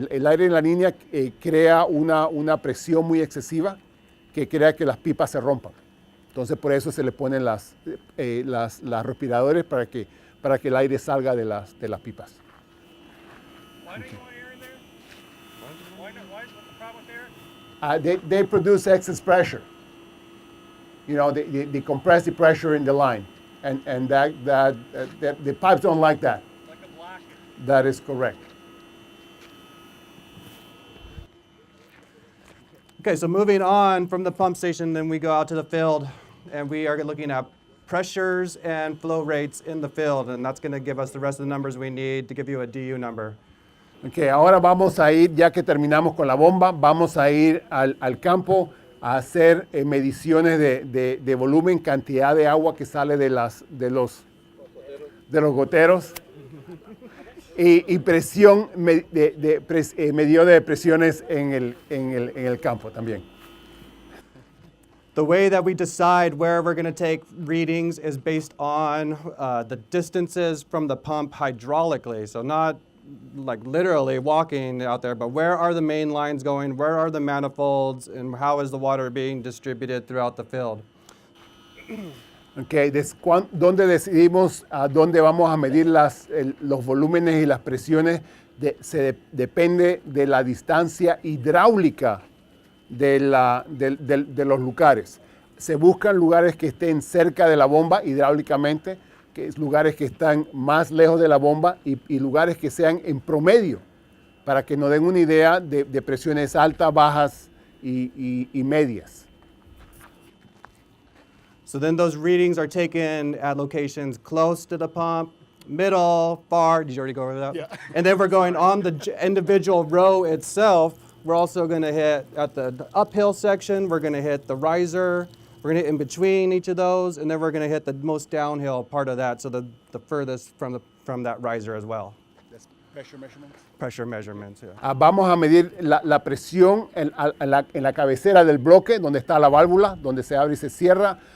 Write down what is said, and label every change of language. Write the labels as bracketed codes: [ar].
[es] El aire en la línea crea una presión muy excesiva que crea que las pipas se rompan. Entonces por eso se le ponen las respiradores para que el aire salga de las pipas. [en] Why don't you want air in there? Why not? What's the problem with air? They produce excess pressure. You know, they compress the pressure in the line, and that the pipes don't like that. Like a blocker. That is correct. Okay, so moving on from the pump station, then we go out to the field, and we are looking at pressures and flow rates in the field, and that's going to give us the rest of the numbers we need to give you a DU number. [es] Okay, ahora vamos a ir, ya que terminamos con la bomba, vamos a ir al campo a hacer mediciones de volumen, cantidad de agua que sale de los goteros y presión, medidor de presiones en el campo también. [en] The way that we decide where we're going to take readings is based on the distances from the pump hydraulically. So not like literally walking out there, but where are the main lines going, where are the manifolds, and how is the water being distributed throughout the field. [es] Okay, ¿dónde decidimos a dónde vamos a medir los volúmenes y las presiones? Depende de la distancia hidráulica de los lugares. Se buscan lugares que estén cerca de la bomba hidráulicamente, que es lugares que están más lejos de la bomba y lugares que sean en promedio, para que nos den una idea de presiones altas, bajas y medias. [en] So then those readings are taken at locations close to the pump, middle, far. Did you already go over that? Yeah. And then we're going on the individual row itself. We're also going to hit at the uphill section. We're going to hit the riser. We're going to hit in between each of those, and then we're going to hit the most downhill part of that, so the furthest from that riser as well. That's pressure measurements. Pressure measurements, yeah. [es] Vamos a medir la presión en la cabecera del bloque, donde está la válvula, donde se abre y se cierra.